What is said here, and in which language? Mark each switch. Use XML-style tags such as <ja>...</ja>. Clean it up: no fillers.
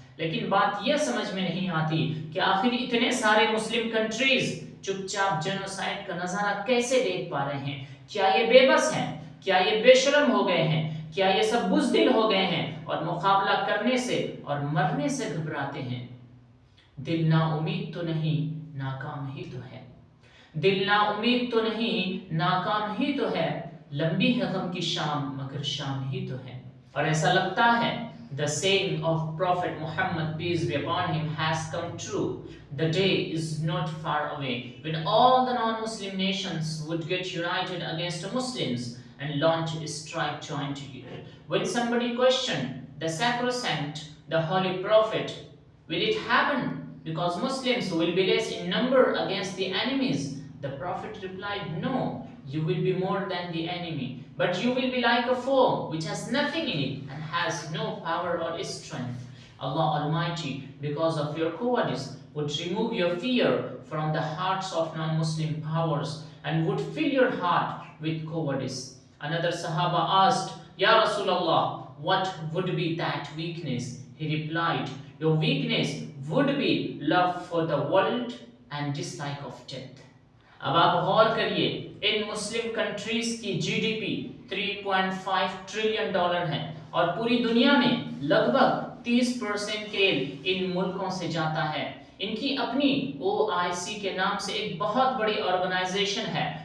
<ur>لیکن بات یہ سمجھ میں نہیں آتی کہ آخر اتنے سارے مسلم کنٹریز چپ چاپ جینوسائیڈ کا نظارہ کیسے دیکھ پا رہے ہیں؟ کیا یہ بے بس ہیں؟ کیا یہ بے شرم ہو گئے ہیں؟ کیا یہ سب بزدل ہو گئے ہیں اور مقابلہ کرنے سے اور مرنے سے گھبراتے ہیں؟ دل نا امید تو نہیں، ناکام ہی تو ہے. دل نا امید تو نہیں، ناکام ہی تو ہے. لمبی ہے غم کی شام مگر شام ہی تو ہے. اور ایسا لگتا ہے</ur> <en>the saying of Prophet Muhammad, peace be upon him, has come true. The day is not far away when all the non-Muslim nations would get united against the Muslims and launch a strike joint together. When somebody questioned the sacrosanct, the holy prophet, will it happen because Muslims will be less in number against the enemies? The prophet replied, no, you will be more than the enemy, but you will be like a foe which has nothing in it and has no power or strength. Allah Almighty, because of your cowardice, would remove your fear from the hearts of non-Muslim powers and would fill your heart with cowardice. Another Sahaba asked, Ya Rasulullah, what would be that weakness? He replied, your weakness would be love for the world and dislike of death.</en> <ur>اب آپ غور کریے، ان مسلم countries کی جی D P 3.5 trillion dollar ہے اور پوری دنیا میں لگ بھگ 30% تیل ان ملکوں سے جاتا ہے. ان کی اپنی OIC کے نام سے ایک بہت بڑی آرگنائزیشن ہے.</ur>